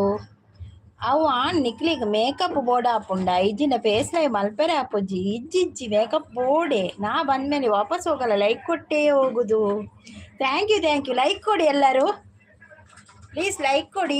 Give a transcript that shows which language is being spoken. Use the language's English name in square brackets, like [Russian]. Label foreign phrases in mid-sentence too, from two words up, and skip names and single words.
[Tulu] ಅವು ನಿಕ್ಲಿಗೆ [English] makeup board [Tulu] ಹಾಪುಂಡ ಇಜ್ಜಿನ [English] face live [Tulu] ಮಲ್ಪೆರೆ ಹಾಪುಜ್ಜಿ ಇಜ್ಜಿ ಮೇಕಪ್ ಬೋರ್ಡೆ. [Kannada] ನಾ ಬಂದ್ಮೇಲೆ ವಾಪಸ್ ಹೋಗಲ್ಲ, ಲೈಕ್ ಕೊಟ್ಟೇ ಹೋಗುದು. [English] thank you. [Kannada] ಲೈಕ್ ಕೊಡಿ ಎಲ್ಲರೂ, [English] please like [Kannada] ಕೊಡಿ.